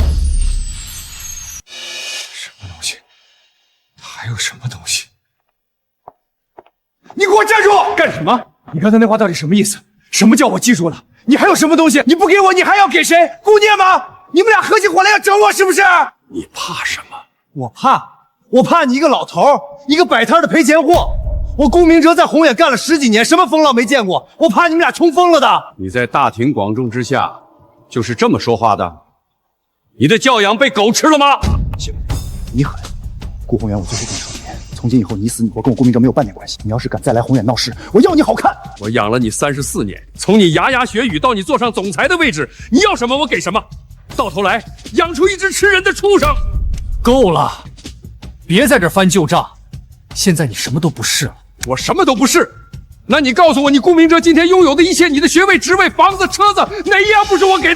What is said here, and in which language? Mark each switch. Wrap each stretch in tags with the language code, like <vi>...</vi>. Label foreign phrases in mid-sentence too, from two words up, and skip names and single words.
<zh>什麼東西？還有什麼東西？你給我站住！幹什麼？你剛才那話到底什麼意思？什麼叫我記住了？你還有什麼東西？你不給我，你還要給誰？顧念嗎？你們倆合起夥來要整我是不是？你怕什麼？我怕你一個老頭，一個擺攤的賠錢貨。我顧明哲在宏遠幹了10幾年，什麼風浪沒見過？我怕你們倆衝瘋了的。你在大庭廣眾之下就是這麼說話的？你的教養被狗吃了嗎？行，你狠。顧宏遠，我最後跟你說一遍，从今以後你死你活跟我顧明哲沒有半點關係。你要是敢再來宏遠鬧事，我要你好看。我養了你34年，從你牙牙學語到你坐上總裁的位置，你要什麼我給什么，到頭來養出一隻吃人的畜生。夠了，別在這翻舊賬。現在你什麼都不是了。我什麼都不是。那你告訴我，你顧明哲今天擁有的一切，你的學位、職位、房子、車子，哪一樣不是我給的？</zh>